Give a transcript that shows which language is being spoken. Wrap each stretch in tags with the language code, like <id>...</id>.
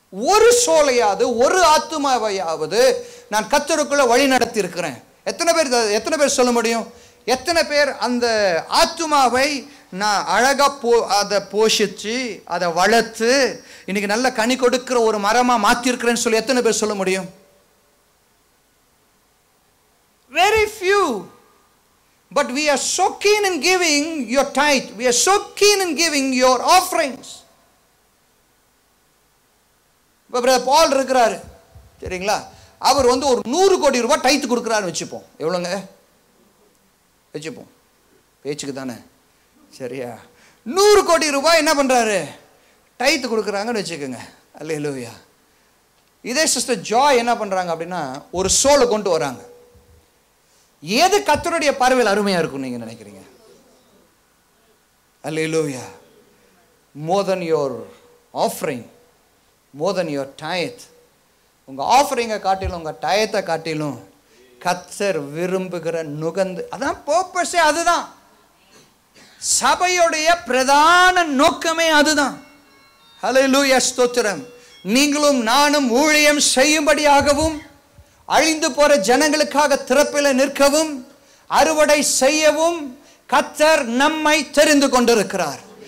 <ta>ஒரு சோலையாவது ஒரு ஆத்துமாவையாவது நான் கர்த்தருக்குள்ள வழி நடத்தி இருக்கிறேன். எத்தனை பேர் சொல்ல முடியும்? எத்தனை பேர் அந்த ஆத்துமாவை நான் அழகாக அதை போஷித்து அதை வளர்த்து இன்னைக்கு நல்ல கனி கொடுக்கிற ஒரு மரமாக மாற்றிருக்கிறேன்னு சொல்லி எத்தனை பேர் சொல்ல முடியும்?</ta> <en>Very few. But we are so keen in giving your tithe. We are so keen in giving your offerings.</en> <ta>இப்போ பிரதர் பால் இருக்கிறாரு, சரிங்களா? அவர் வந்து ஒரு 100 கோடி ரூபாய் டைத்து கொடுக்குறாருன்னு வச்சுப்போம். எவ்வளோங்க வச்சுப்போம்? பேச்சுக்கு தானே, சரியா? 100 கோடி ரூபாய் என்ன பண்ணுறாரு? டைத்து கொடுக்குறாங்கன்னு வச்சுக்கோங்க. அல்லேலூயா. இதே சிஸ்டர் ஜாய் என்ன பண்ணுறாங்க அப்படின்னா, ஒரு சோலை கொண்டு வராங்க. எது கர்த்தருடைய பார்வையில் அருமையாக இருக்கும் நீங்கள் நினைக்கிறீங்க? அல்லேலூயா.</ta> <en>More than your offering, more than your tithe.</en> <ta>உங்கள் ஆஃபரிங்கை காட்டிலும் உங்கள் டயத்தை காட்டிலும் கர்த்தர் விரும்புகிற நுகர்ந்து, அதான் பர்பஸே, அதுதான் சபையுடைய பிரதான நோக்கமே அதுதான். ஹல்லேலூயா, ஸ்தோத்திரம். நீங்களும் நானும் ஊழியம் செய்யும்படியாகவும் அழிந்து போற ஜனங்களுக்காக திறப்பில் நிற்கவும் அறுவடை செய்யவும் கர்த்தர் நம்மை தெரிந்து கொண்டிருக்கிறார்.</ta>